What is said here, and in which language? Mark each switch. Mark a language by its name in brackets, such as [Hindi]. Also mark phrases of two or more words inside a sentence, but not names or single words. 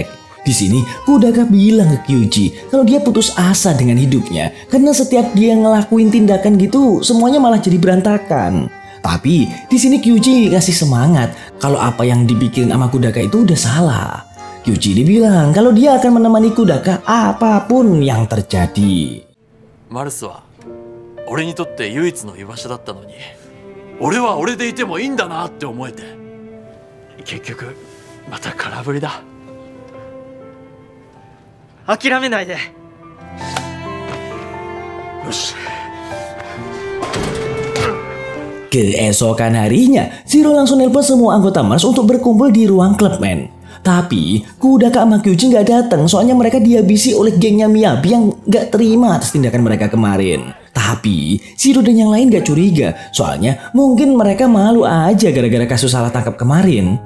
[Indonesian] Di sini, Kudaka bilang ke Kyuji kalau dia putus asa dengan hidupnya karena setiap dia ngelakuin tindakan gitu, semuanya malah jadi berantakan. Tapi di sini Kyuji kasih semangat kalau apa yang dibikin sama Kudaka itu udah salah. Kyuji dibilang kalau dia akan menemani Kudaka apapun yang terjadi. [Japanese] マルスは俺にとって唯一の居場所だったのに、俺は俺でいてもいいんだなって思えて、結局また空振りだ。諦めないで。よし。 [Indonesian] Keesokan harinya, Zero langsung nelpon semua anggota Mars untuk berkumpul di ruang klub, men. Tapi Kudaka sama Kyuji nggak datang soalnya mereka dihabisi oleh gengnya Miyabi yang nggak terima atas tindakan mereka kemarin. Tapi Zero dan yang lain nggak curiga soalnya mungkin mereka malu aja gara-gara kasus salah tangkap kemarin.